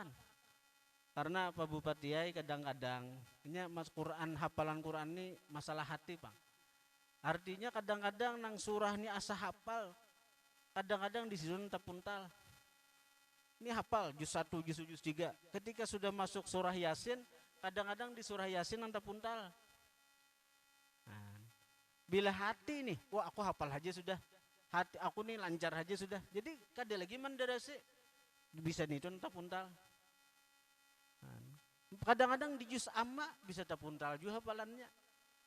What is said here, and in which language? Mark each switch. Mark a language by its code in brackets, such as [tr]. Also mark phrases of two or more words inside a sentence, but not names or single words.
[bjn] Karena Pak Bupati kadang-kadang ini mas Quran, hafalan Quran ini masalah hati, Pak. Artinya kadang-kadang nang surah ini asa hafal, kadang-kadang disusun tapuntal. Ini hafal juz 1, juz 2, juz 3. Ketika sudah masuk surah Yasin, kadang-kadang di surah Yasin nang tapuntal. Nah, bila hati nih, wah aku hafal aja sudah. Hati aku nih lancar aja sudah. Jadi kada lagi mendarasi bisa nih itu tapuntal. Kadang-kadang di juz amma bisa tapuntal juga hafalannya.